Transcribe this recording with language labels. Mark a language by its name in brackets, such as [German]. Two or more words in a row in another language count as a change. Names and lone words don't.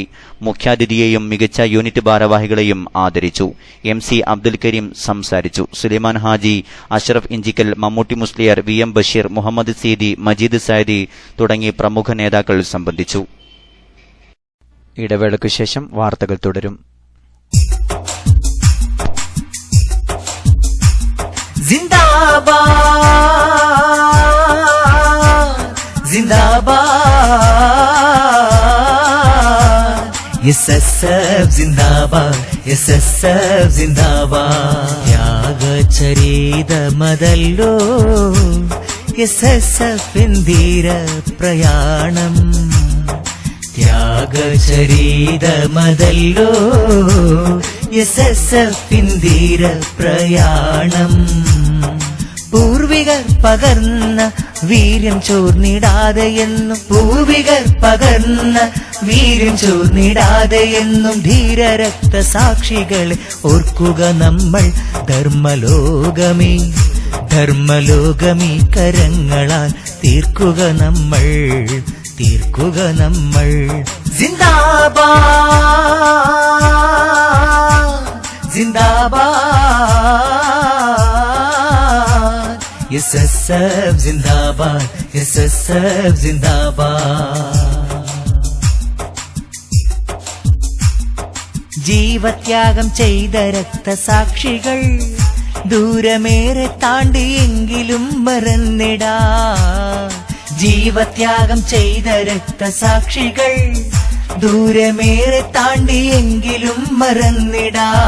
[Malayalam] മുഖ്യാതിഥിയെയും മികച്ച യൂണിറ്റ് ഭാരവാഹികളെയും ആദരിച്ചു. MC അബ്ദുൽ കരീം സംസാരിച്ചു. സുലൈമാൻ ഹാജി, അഷ്റഫ് ഇഞ്ചിക്കൽ, മമ്മൂട്ടി മുസ്ലിയാർ, VM ബഷീർ, മുഹമ്മദ് സീദി, മജീദ് സൈദി തുടങ്ങി പ്രമുഖ നേതാക്കൾ സംബന്ധിച്ചു. ഇടവേളയ്ക്കു ശേഷം വാർത്തകൾ തുടരും. [Hindi] जिंदाबाद जिंदाबाद SSF जिंदाबाद SSF जिंदाबाद [Malayalam] ത്യാഗചരിതമതല്ലോ SSF ധീര പ്രയാണം ത്യാഗചരിതമതല്ലോ SSF ധീര പ്രയാണം പൂർവികർ പകർന്ന വീര്യം ചോർന്നിടാതെയെന്നും പൂർവികർ പകർന്ന വീര്യം ചോർന്നിടാതെയെന്നും ധീരരക്തസാക്ഷികളെ ഓർക്കുക നമ്മൾ. ധർമ്മലോകമീ കരങ്ങളാൽ തീർക്കുക നമ്മൾ [Hindi] जिंदाबाद जिंदाबाद SSF जिंदाबाद SSF जिंदाबाद [Malayalam] ജീവത്യാഗം ചെയ്ത രക്തസാക്ഷികൾ ദൂരമേറെ താണ്ടിയെങ്കിലും മറന്നിടാ. ജീവത്യാഗം ചെയ്ത രക്തസാക്ഷികൾ ദൂരമേറെ താണ്ടിയെങ്കിലും മറന്നിടാ.